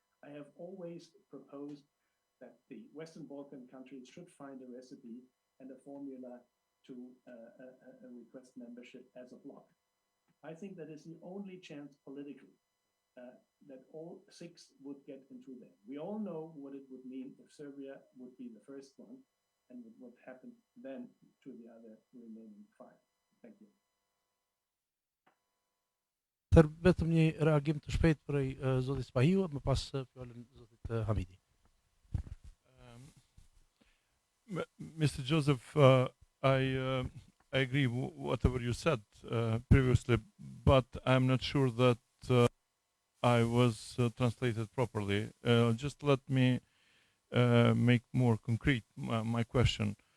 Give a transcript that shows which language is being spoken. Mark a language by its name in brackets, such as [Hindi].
[English] I have always proposed that the Western Balkan countries should find a recipe and a formula to request membership as a bloc. I think that is the only chance politically that all 6 would get into there. We all know what it would mean if Serbia would be the first one, and what would happen then to the other remaining 5. Thank you. [Albanian] Vetëm një reagim të shpejt prej zotit Spahiu, më pas fjalën zotit Hamidi. [English] Mr. Joseph, I agree whatever you said previously, but I'm not sure that I was translated properly. Just let me make more concrete my question.